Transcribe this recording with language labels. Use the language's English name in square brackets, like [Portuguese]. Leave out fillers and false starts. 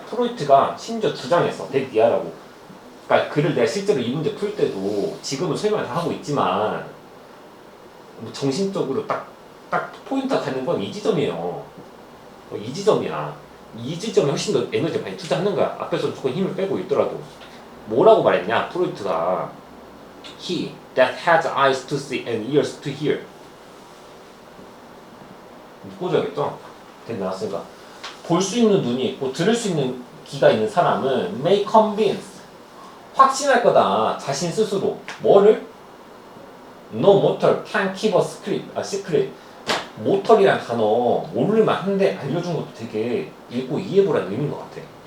[Korean] 프로이트가 심지어 주장했어. 덱니아라고. 그러니까 글을 내가 실제로 이 문제 풀 때도 지금은 설명을 다 하고 있지만 뭐 정신적으로 딱 포인트가 가는 건 이 지점이에요. 이 지점이야. 이 지점에 훨씬 더 에너지를 많이 투자하는 거야. 앞에서 조금 힘을 빼고 있더라도. 뭐라고 말했냐? [English] 프로이트가 He that has eyes to see and ears to hear. [Korean] 꽂아야겠죠? 나왔으니까. 볼 수 있는 눈이 있고 들을 수 있는 귀가 있는 사람은 [English] may convince. [Korean] 확신할 거다. 자신 스스로. 뭐를? [English] No mortal can keep a secret. [Korean] 모털이란 단어 모를만 한데 알려준 것도 되게 읽고 이해해보라는 의미인 것 같아.